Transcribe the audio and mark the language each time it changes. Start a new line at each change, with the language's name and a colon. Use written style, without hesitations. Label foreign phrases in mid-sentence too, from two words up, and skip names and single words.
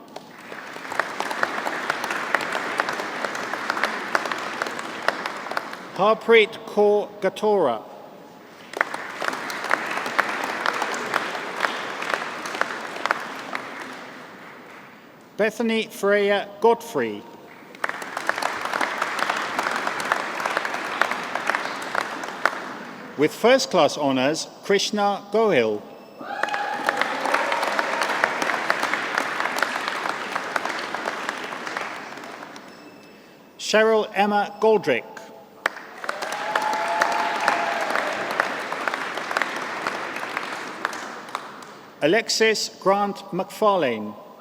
English: Harpreet Kaur Gatora. Bethany Freya Godfrey. With first-class honours, Krishna Gohil. Cheryl Emma Goldrick. Alexis Grant McFarlane.